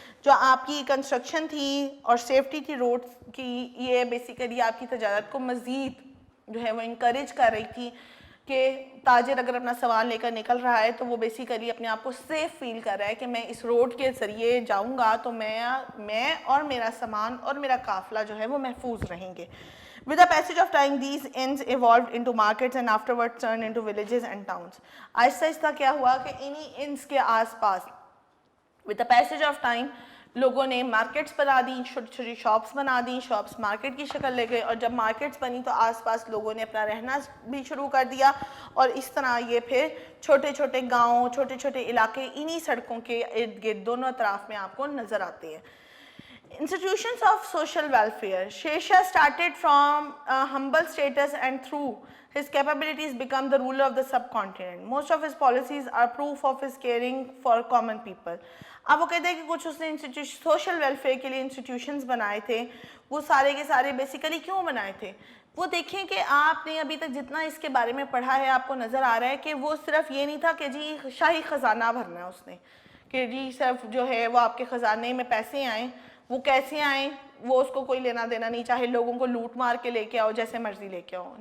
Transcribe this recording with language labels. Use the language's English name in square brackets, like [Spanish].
[Urdu] جو آپ کی کنسٹرکشن تھی اور سیفٹی تھی روڈز کی, یہ بیسیکلی آپ کی تجارت کو مزید جو ہے وہ انکریج کر رہی تھی, کہ تاجر اگر اپنا سامان لے کر نکل رہا ہے تو وہ بیسیکلی اپنے آپ کو سیف فیل کر رہا ہے کہ میں اس روڈ کے ذریعے جاؤں گا تو میں اور میرا سامان اور میرا قافلہ جو ہے وہ محفوظ رہیں گے. [English] With the passage of time, these inns evolved into markets and afterwards turned into villages and towns. [Urdu] آہستہ آہستہ کیا ہوا کہ انہی انس کے آس پاس [English] with the passage of time [Urdu] لوگوں نے مارکیٹس بنا دیں, چھوٹی چھوٹی شاپس بنا دیں, شاپس مارکیٹ کی شکل لے گئے, اور جب مارکیٹس بنی تو آس پاس لوگوں نے اپنا رہنا بھی شروع کر دیا, اور اس طرح یہ پھر چھوٹے چھوٹے گاؤں, چھوٹے چھوٹے علاقے انہی سڑکوں کے ارد گرد دونوں اطراف میں آپ کو نظر آتے ہیں. [English] Institutions of social welfare. Sher Shah started from humble status and through his capabilities become the ruler of the subcontinent. Most of his policies are proof of his caring for common people. [Urdu] اب وہ کہتے ہیں کہ کچھ اس نے social welfare کے لیے institutions بنائے تھے, وہ سارے کے سارے بیسیکلی کیوں بنائے تھے؟ وہ دیکھیں کہ آپ نے ابھی تک جتنا اس کے بارے میں پڑھا ہے آپ کو نظر آ رہا ہے کہ وہ صرف یہ نہیں تھا کہ جی شاہی خزانہ بھرنا ہے اس نے, کہ جی صرف جو ہے وہ آپ کے خزانے میں پیسے آئیں, وہ کیسے آئیں وہ اس کو کوئی لینا دینا نہیں, چاہے لوگوں کو لوٹ مار کے لے کے آؤ, جیسے مرضی لے کے آؤ.